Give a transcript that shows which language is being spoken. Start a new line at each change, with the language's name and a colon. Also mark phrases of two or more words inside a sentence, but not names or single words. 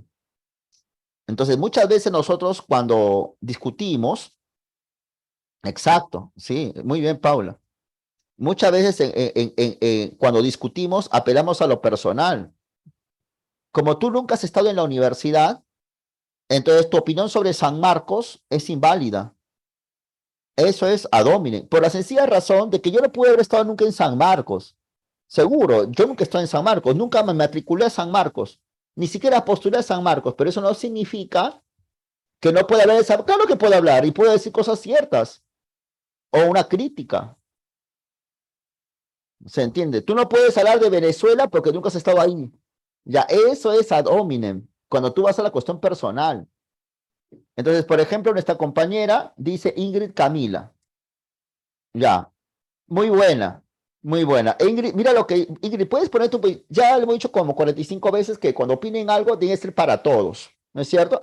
Spanish: Entonces, muchas veces nosotros cuando discutimos, exacto, sí, muy bien, Paula. Muchas veces cuando discutimos apelamos a lo personal. Como tú nunca has estado en la universidad, entonces tu opinión sobre San Marcos es inválida. Eso es
Latin: ad hominem,
Spanish: por la sencilla razón de que yo no pude haber estado nunca en San Marcos. Seguro, yo nunca he estado en San Marcos, nunca me matriculé a San Marcos, ni siquiera postulé a San Marcos, pero eso no significa que no pueda hablar de San. Claro que puedo hablar y puedo decir cosas ciertas o una crítica. ¿Se entiende? Tú no puedes hablar de Venezuela porque nunca has estado ahí. Ya, eso es
Latin: ad hominem,
Spanish: cuando tú vas a la cuestión personal. Entonces, por ejemplo, nuestra compañera dice Ingrid Camila. Ya, muy buena, muy buena. Ingrid, mira lo que, Ingrid, puedes poner tu, ya lo hemos dicho como 45 veces que cuando opinen algo tiene que ser para todos, ¿no es cierto?